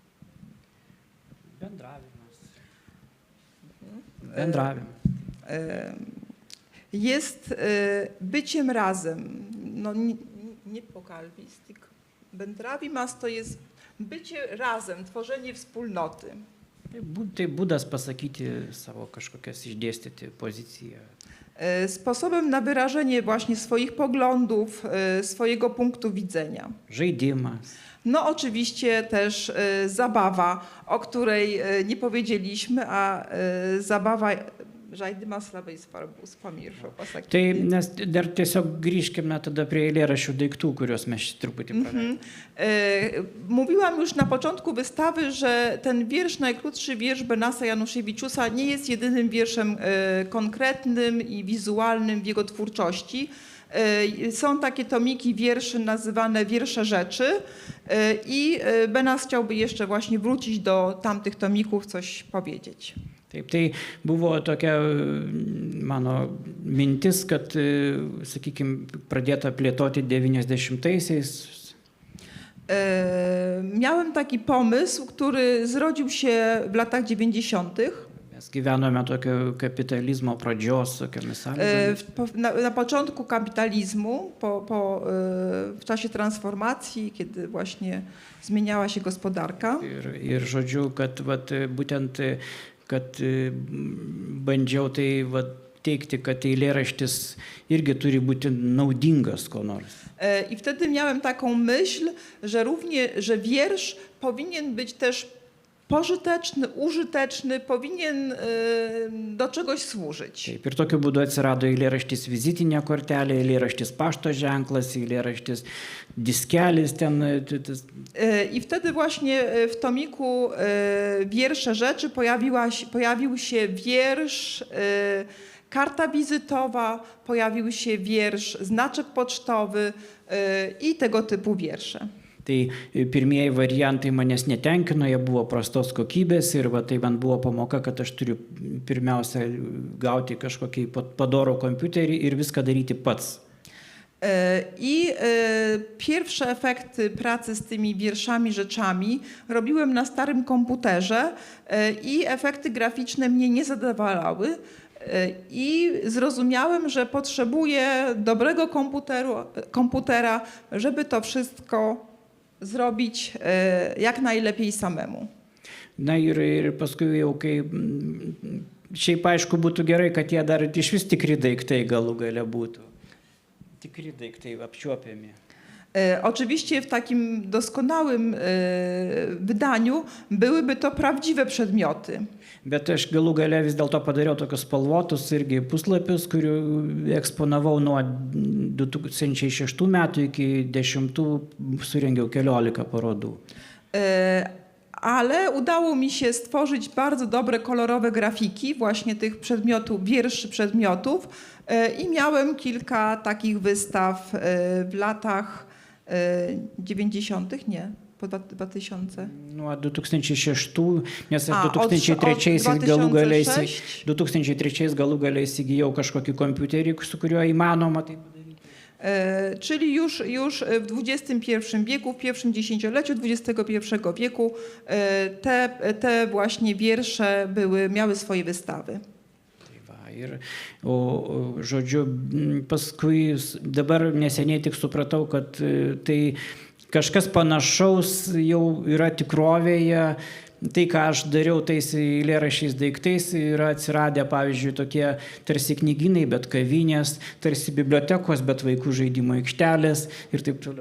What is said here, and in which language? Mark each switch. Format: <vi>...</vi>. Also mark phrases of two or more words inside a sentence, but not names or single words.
<lt>Bendravimas.</lt> <pl>Jest byciem razem. No, nie pokalbistik. Bendravimas to jest bycie razem, tworzenie wspólnoty.</pl> <lt>Tai būdas pasakyti savo kažkokias išdėstyti poziciją.</lt> <pl>Sposobem na wyrażenie właśnie swoich poglądów, swojego punktu widzenia.</pl> <lt>Žaidimas.</lt> <pl>No oczywiście też zabawa, o której nie powiedzieliśmy, a zabawa</pl> <lt>žaidimas labai svarbus, pamiršau pasakyti. Tai nes dar tiesiog grįžkime tada prie eilėraščių daiktų, kuriuos mes truputį praleidę.</lt> <pl>Mówiłam już na początku wystawy, że ten wiersz, najkrótszy wiersz Benasa Januszewiczusa nie jest jedynym wierszem konkretnym i wizualnym w jego twórczości. Są takie tomiki wierszy nazywane wiersze rzeczy i Benas chciałby jeszcze właśnie wrócić do tamtych tomików, coś powiedzieć.</pl> <lt>Taip, tai buvo tokia mano mintis, kad, sakykime, pradėta plėtoti 90-aisiais.</lt> <pl>Miałem taki pomysł, który zrodził się w latach 90.</pl> <lt>Mes gyvenome tokio kapitalizmo pradžios tokiomis sąlygomis.</lt> <pl>Na początku kapitalizmu, w czasie transformacji, kiedy właśnie zmieniała się gospodarka.</pl> <lt>Ir žodžiu, kad būtent kad bandžiau tai teikti, kad eilėraštis irgi turi būti naudingas ko nors.</lt> <pl>I wtedy miałem taką myśl, że wiersz powinien być też pożyteczny, użyteczny, powinien do czegoś służyć.</pl> <lt>Taip, ir tokiu būdu atsirado eilėraštis vizitinė kortelė, eilėraštis pašto ženklas, eilėraštis diskelis ten.</lt> <pl>I wtedy właśnie w tomiku Wiersze rzeczy pojawił się wiersz, karta wizytowa, pojawił się wiersz, znaczek pocztowy i tego typu wiersze.</pl> <lt>Tai pirmieji variantai manęs netenkino, jie buvo prastos kokybės ir tai man buvo pamoka, kad aš turiu pirmiausia gauti kažkokį padorų kompiuterį ir viską daryti pats.</lt> <pl>I pierwsze efekty pracy z tymi wierszami, rzeczami robiłem na starym komputerze i efekty graficzne mnie nie zadowalały. I zrozumiałem, że potrzebuję dobrego komputera, żeby to wszystko zrobić jak najlepiej samemu.</pl> <lt>Na ir paskui jau kai šiaip aišku būtų gerai, kad jie dar iš vis tikri daiktai galų gale būtų. Tikri daiktai apčiuopiami.</lt> <pl>Oczywiście w takim doskonałym wydaniu byłyby to prawdziwe przedmioty.</pl> <lt>Bet aš galų gale vis dėlto padariau tokius spalvotus irgi puslapius, kurių eksponavau nuo 2006 metų iki 2010 surengiau 14 parodų.</lt> <pl>Ale udało mi się stworzyć bardzo dobre kolorowe grafiki właśnie tych przedmiotów, wierszy przedmiotów i miałem kilka takich wystaw w latach 90. nie, po 2000?</pl> <lt>Nuo 2006, nes aš A,</lt> <pl>2003 od</pl> <lt>galų gale 2006? 2003 galų gale įsigijau kažkokį kompiuterį, su kuriuo įmanoma tai padaryti.</lt> <pl>Czyli już w XXI wieku, w pierwszym dziesięcioleciu XXI wieku te właśnie wiersze miały swoje wystawy.</pl> <lt>Tai va, ir, žodžiu, paskui dabar neseniai tik supratau, kad tai kažkas panašaus jau yra tikrovėje. Tai, ką aš dariau tais eilėraščiais daiktais, yra atsiradę, pavyzdžiui, tokie tarsi knygynai, bet kavinės, tarsi bibliotekos, bet vaikų žaidimo aikštelės ir taip toliau.</lt>